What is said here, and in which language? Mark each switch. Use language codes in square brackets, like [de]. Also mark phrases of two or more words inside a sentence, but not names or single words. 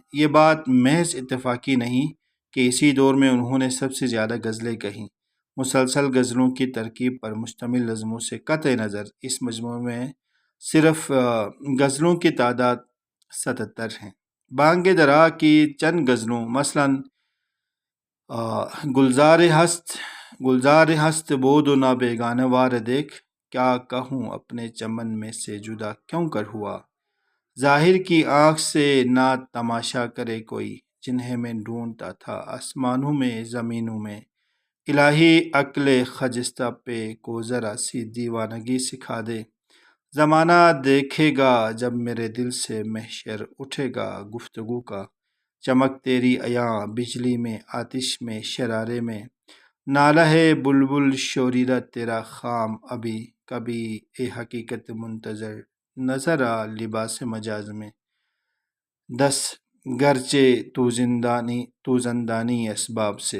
[ur] یہ بات محض اتفاقی نہیں کہ اسی دور میں انہوں نے سب سے زیادہ غزلیں کہیں۔ مسلسل غزلوں کی ترکیب پر مشتمل نظموں سے قطع نظر اس مجموعے میں صرف غزلوں کی تعداد 77 ہیں۔ بانگ درا کی چند غزلوں مثلاً گلزار ہست بود و نہ بیگانہ وار دیکھ، کیا کہوں اپنے چمن میں سے جدا کیوں کر ہوا، ظاہر کی آنکھ سے نہ تماشا کرے کوئی، جنہیں میں ڈھونڈتا تھا آسمانوں میں زمینوں میں، الہی عقل خجستہ پہ کو ذرا سی دیوانگی سکھا دے، زمانہ دیکھے گا جب میرے دل سے محشر اٹھے گا گفتگو کا، چمک تیری عیاں بجلی میں آتش میں شرارے میں، نالہ ہے بلبل شوریرہ تیرا خام ابھی، کبھی اے حقیقت منتظر نظر آ لباس مجاز میں، دس گرچہ تو زندانی اسباب سے۔